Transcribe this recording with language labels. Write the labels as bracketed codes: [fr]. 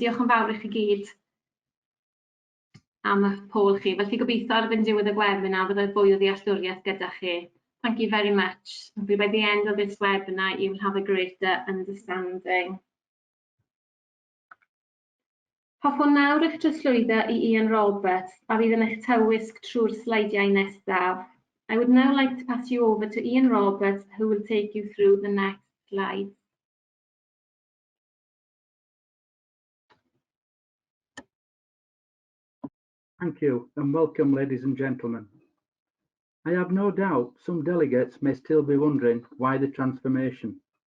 [cy] Diolch yn fawr i chi gyd am y poll chi. Felly gobeithio ar fynd diwedd y webinar byddai fwy o ddealltwriaeth gyda chi. [en] Thank you very much. Hopefully by the end of this webinar you will have a greater understanding. [cy] Hoffwn nawr eich trosglwyddo i Ian Roberts a fydd yn eich tywysg trwy'r sleidiau nesaf. [en] I would now like to pass you over to Ian Roberts, who will take you through the next slides. Thank you and welcome, ladies and gentlemen. I have no doubt some delegates may still be wondering why the transformation.